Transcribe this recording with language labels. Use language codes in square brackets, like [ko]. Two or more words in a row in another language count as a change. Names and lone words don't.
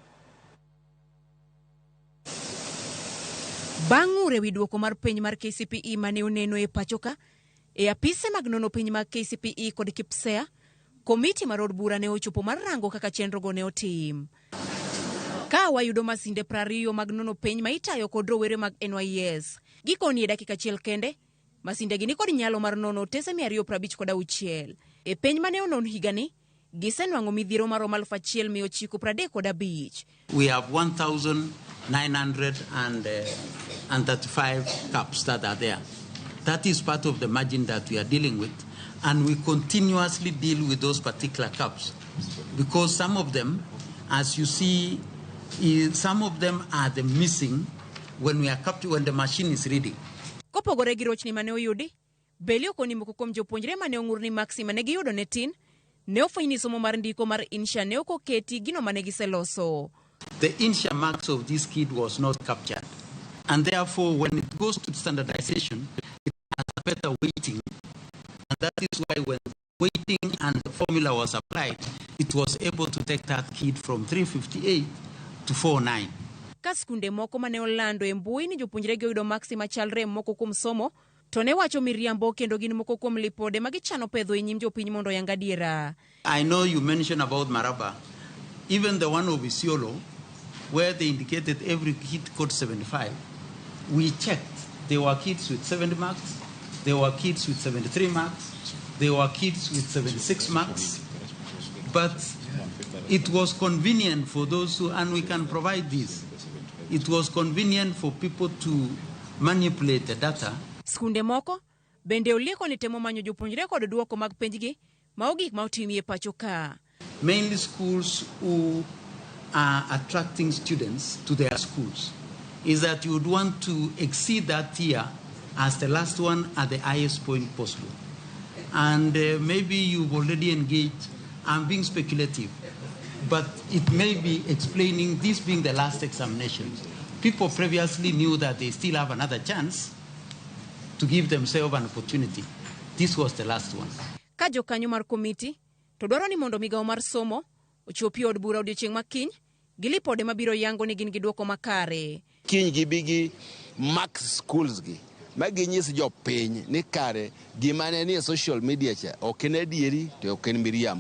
[luo] Bang'ure wi duoko mar penj mar KCPE mane oneno e pacho ka, e apise mag nono penj mag KCPE kod KPSEA, komiti mar od bura ne ochopo mar rango kaka chenro go ne otim. Ka wayudo masinde 20 mag nono penj ma itayo kod rowere mag NYS. Gikoni e dakika achiel kende, masinde gi ni kod nyalo mar nono tese 256. E penj mane onon higani, gisenwang'o midhiero maromo 1935. [en] We have 1,935 caps that are there. That is part of the margin that we are dealing with. And we continuously deal with those particular caps. Because some of them, as you see, some of them are the missing when the machine is reading. [luo] Kopogore gi rochni mane oyudi, beli okoni moko kuom jopuonjre mane ong'ur ni maksi mane giyudo ne tin, ne ofwenyi somo mar ndiko mar insha ne okoketi gino mane giseloso. [en] The insha marks of this kid was not captured. And therefore, when it goes to standardization, it has a better weighting. And that is why when weighting and the formula was applied, it was able to take that kid from 358 to 49. [luo] Ka skunde moko mane olando e mbui ni jopuonjre gi oyudo maksi machalre moko kuom somo, to ne wacho miriambo kendo gin moko kuom lipode magichano pedho e nyim jopiny mondo yang adiera. [en] I know you mentioned about Maraba. Even the one of Isiolo, where they indicated every kid got 75, we checked. There were kids with 70 marks, there were kids with 73 marks, there were kids with 76 marks. But it was convenient for those who, and we can provide this, it was convenient for people to manipulate the data. [luo] Skunde moko bende olieko ni temo manyo jopuonjre kod duoko mag penjgi ma ogik ma otimie pacho ka. [en] Mainly schools who are attracting students to their schools is that you would want to exceed that tier as the last one at the highest point possible. And maybe you've already engaged. I'm being speculative, but it may be explaining this being the last examination. People previously knew that they still have another chance to give themselves an opportunity. This was the last one. [luo] Ka jokanyo mar komiti to dwaro ni mondo migawo mar somo ochopi od bura odiochieng' makiny gi lipode mabiro yango ni gin gi duoko makare. Kiny gibigi [en] max schools [luo] gi maginyis jopiny ni kare gimane ni [en] social media [luo] cha ok en adieri to ok en miriambo.